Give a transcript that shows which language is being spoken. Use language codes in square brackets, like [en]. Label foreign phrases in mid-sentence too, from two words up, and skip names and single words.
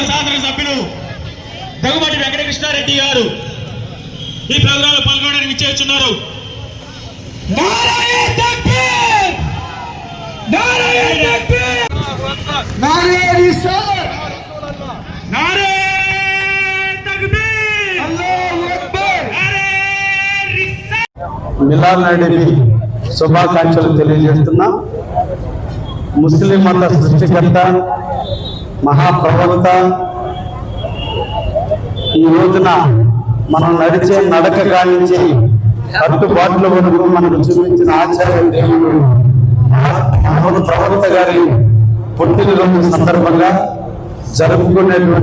[te] శాసనసభ్యులు దగ్గుబాటి వెంకటకృష్ణారెడ్డి గారు ఈ ప్రోగ్రామ్ లో పాల్గొనడానికి విచ్చేస్తున్నారు. [ur] نعرۂ تکبیر، نعرۂ تکبیر، نعرۂ رسالت, نعرۂ تکبیر, [ar] الله أكبر. [ur] نعرۂ رسالت. [te] మిలాద్ నబీ శుభాకాంక్షలు తెలియజేస్తున్నా. ముస్లిం మత సృష్టికర్త మహాప్రవక్త ఈ రోజున మనం నడిచే నడక కానించి కట్టుబాట్ల వరకు మనకు చూపించిన ఆచార్య దేవుడు మహమ్మద్ ప్రవక్త గారి పుట్టినరోజు సందర్భంగా జరుపుకునే